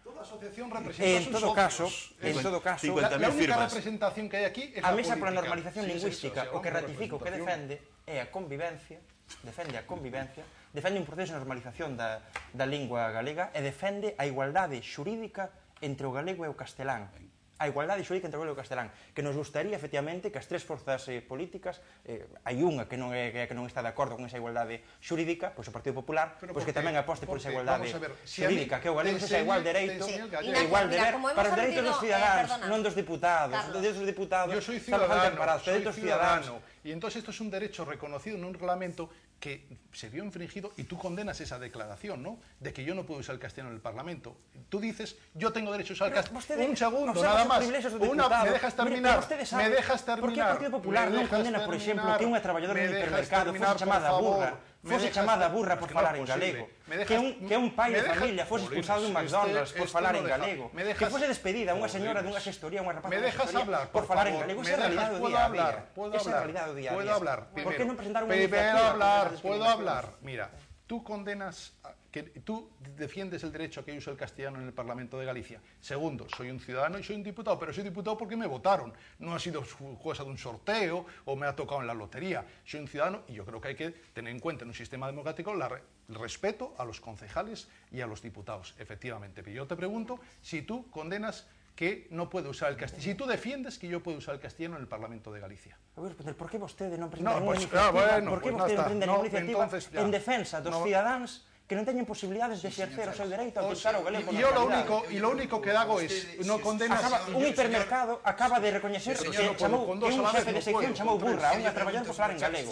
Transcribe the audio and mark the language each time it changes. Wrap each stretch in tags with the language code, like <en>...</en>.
<es>Toda asociación representa sus socios. En todo caso, la única representación</es> <gl>que hai aquí é a Mesa pola Normalización Lingüística o que ratifica o que defende é a convivencia, defende un proceso de normalización da lingua galega e defende a igualdade xurídica entre o galego e o castelán. A igualdade xurídica entre o galego e o castelán, que nos gustaría, efectivamente, que as tres forzas políticas, hai unha que non está de acordo con esa igualdade xurídica, pois o Partido Popular, pois que tamén aposte por esa igualdade xurídica, que o galego sexa igual dereito, igual deber, para os dereitos dos cidadáns, non dos diputados. Os dereitos dos diputados están bastante separados.</gl> <es>Y entonces esto es un derecho reconocido en un reglamento que se vio infringido y tú condenas esa declaración, ¿no? De que yo no puedo usar el castellano en el Parlamento. Tú dices, yo tengo derecho a usar el castellano. Un segundo, nada más. ¿Me dejas terminar? ¿Me dejas terminar?</es> <gl>¿Por qué el Partido Popular non condena, por exemplo, que unha traballadora do hipermercado fose chamada burra por falar en galego? Que un pai de familia fose expulsado dun McDonald's por falar en galego? Que fose despedida unha señora dunha xestoría, unha rapaza dunha xestoría por falar en galego? Esa é a realidade do día a día. Esa é a realidade do día a día.</gl> <es>¿Puedo hablar? ¿Por qué no presentar una iniciativa? Puedo hablar. Mira, tú condenas que tú defiendes el derecho a que yo use el castellano en el Parlamento de Galicia. Segundo, soy un ciudadano y soy un diputado, pero soy diputado porque me votaron. No ha sido cosa de un sorteo o me ha tocado en la lotería. Soy un ciudadano y yo creo que hay que tener en cuenta en un sistema democrático el respeto a los concejales y a los diputados, efectivamente. Pero yo te pregunto si tú condenas que no puede usar el castellano, si tú defiendes que yo puedo usar el castellano en el Parlamento de Galicia.</es> <gl>Por que vostede non presenta</gl> <es>No,</es> <gl>ninguna iniciativa? Por que vostede non presenta ninguna iniciativa</gl> <es>entonces,</es> <gl>en defensa dos cidadáns que non teñen posibilidades de exercer o seu dereito a utilizar o galego?</gl> <es>Yo lo único que hago es no condenas...</es> <gl>Un hipermercado acaba de recoñecer que un xefe de sección chamou burra a unha traballadora por falar en galego.</gl>